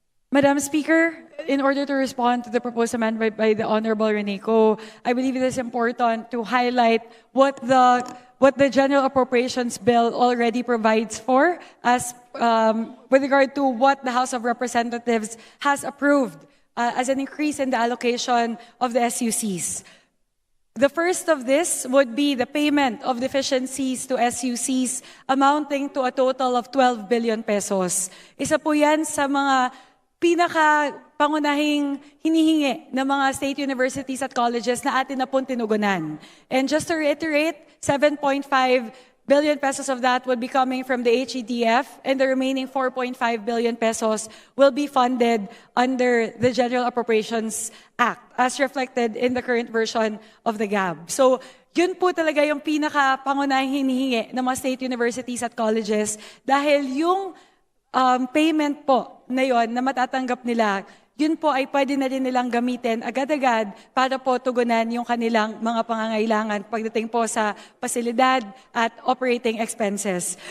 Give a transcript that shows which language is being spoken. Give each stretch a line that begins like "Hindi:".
English: Madam Speaker, in order to respond to the proposed amendment by the Honorable Reneco, I believe it is important to highlight what the General Appropriations Bill already provides for as with regard to what the House of Representatives has approved as an increase in the allocation of the SUCs. The first of this would be the payment of deficiencies to SUCs amounting to a total of 12 billion pesos.
Filipino: Isa po yan sa mga pinaka-pangunahing hinihingi ng mga state universities at colleges na atin na pong tinugunan.
English: And just to reiterate, 7.5 billion pesos of that would be coming from the HEDF, and the remaining 4.5 billion pesos will be funded under the General Appropriations Act, as reflected in the current version of the GAB.
Filipino: So, yun po talaga yung pinaka-pangunahing hinihingi ng mga state universities at colleges dahil yung payment po na yon na matatanggap nila, yun po ay pwede na rin nilang gamitin agad-agad para po tugunan yung kanilang mga pangangailangan pagdating po sa pasilidad at operating expenses.